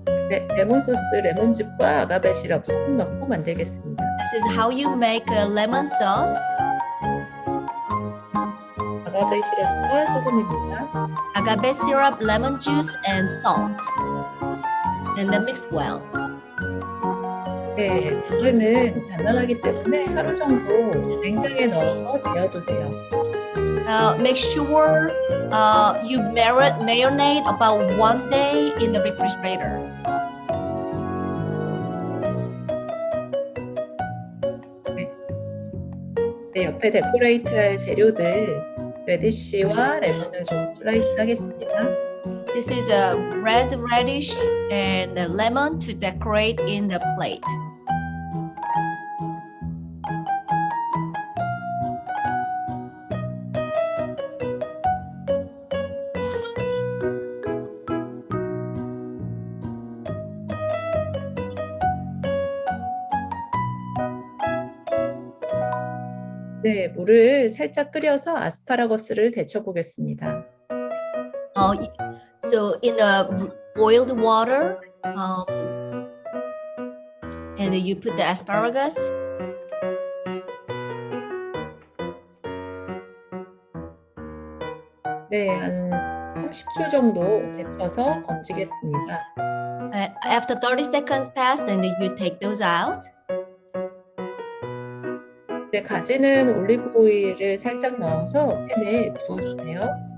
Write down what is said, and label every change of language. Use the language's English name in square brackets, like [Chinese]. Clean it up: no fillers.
[Korean] 네, 레몬 소스, 레몬즙과 아가베 시럽 소금 넣고 만들겠습니다. [English] This is how you make a lemon sauce. [Korean] 아가베 시럽과 소금입니다. [English] Agave syrup, lemon juice, and salt. And then mix well. [Korean] 네, 당근은 단단하기 때문에 하루 정도 냉장에 넣어서 재워두세요. [English] Make sure you marinate about 1 day in the refrigerator. [Korean] 네, 옆에 데코레이트할 재료들 레디쉬와 레몬을 좀 슬라이스 하겠습니다. [English] This is a red radish and a lemon to decorate in the plate. [Korean] 네, 물을 살짝 끓여서 아스파라거스를 데쳐 보겠습니다. [English] So in the boiled water, and then you put the asparagus. [Korean] 네, 한 30초 정도 데쳐서 건지겠습니다. [English] After 30 seconds pass, then you take those out. [Korean] 네, 가지는 올리브 오일을 살짝 넣어서 팬에 부어주세요.